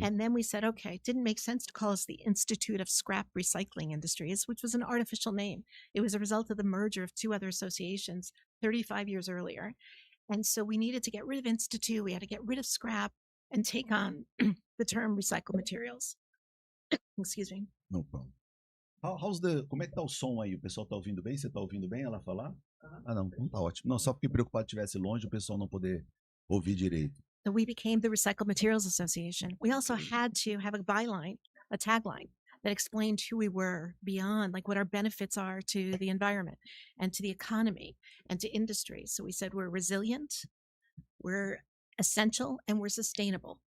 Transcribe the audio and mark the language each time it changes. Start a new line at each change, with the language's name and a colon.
English: And then we said, okay, it didn't make sense to call us the Institute of Scrap Recycling Industries, which was an artificial name. It was a result of the merger of 2 other associations 35 years earlier. And so we needed to get rid of Institute. We had to get rid of scrap and take on the term recycled materials. Excuse me. No problem.
Portuguese: Como é que tá o som aí? O pessoal tá ouvindo bem? Você tá ouvindo bem ela falar? Ah, não, então tá ótimo. Não, só fiquei preocupado que estivesse longe, o pessoal não poder ouvir direito.
English: So we became the Recycled Materials Association. We also had to have a byline, a tagline that explained who we were beyond, like what our benefits are to the environment and to the economy and to industry. So we said we're resilient, we're essential, and we're sustainable.